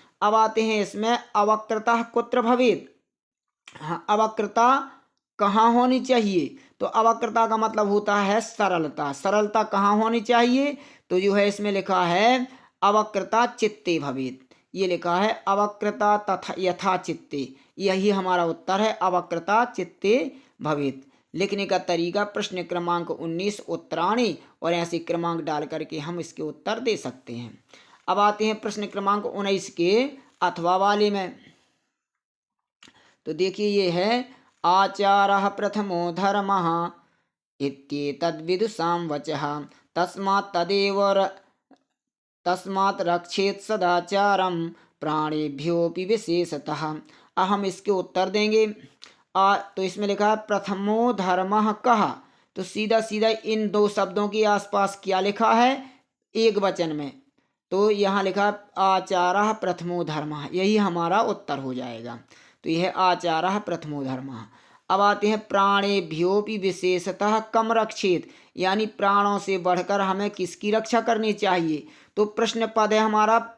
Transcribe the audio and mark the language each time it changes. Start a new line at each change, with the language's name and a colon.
Hindi: अब आते हैं इसमें
Sanskrit: अवक्रता कुत्र भवेत्,
Hindi: हाँ अवक्रता कहाँ होनी चाहिए, तो अवक्रता का मतलब होता है सरलता, सरलता कहाँ होनी चाहिए, तो जो है इसमें लिखा है
Sanskrit: अवक्रता चित्ते भवेत्,
Hindi: ये लिखा है
Sanskrit: अवक्रता तथा यथा चित्ते,
Hindi: यही हमारा उत्तर है अवक्रता चित्ते भवेत्। लिखने का तरीका प्रश्न क्रमांक 19 उत्तराणी, और ऐसे क्रमांक डाल करके हम इसके उत्तर दे सकते हैं। अब आते हैं प्रश्न क्रमांक 19 के अथवा वाले में।
Sanskrit: तो देखिए ये है आचारः प्रथमो धर्मः इत्येतद्विदुषां वचः तस्मात् रक्षेत् सदाचारं प्राणेभ्योऽपि विशेषतः।
Hindi: अब हम इसके उत्तर देंगे। तो इसमें लिखा है
Sanskrit: प्रथमो धर्मः कः,
Hindi: तो सीधा सीधा इन दो शब्दों के आसपास क्या लिखा है एक वचन में, तो यहाँ लिखा
Sanskrit: आचारः प्रथमो धर्मः,
Hindi: यही हमारा उत्तर हो जाएगा। तो यह
Sanskrit: आचारः प्रथमो धर्मः।
Hindi: अब आते हैं
Sanskrit: प्राणेभ्योऽपि विशेषतः कम रक्षेत,
Hindi: यानी प्राणों से बढ़कर हमें किसकी रक्षा करनी चाहिए, तो प्रश्न पद है हमारा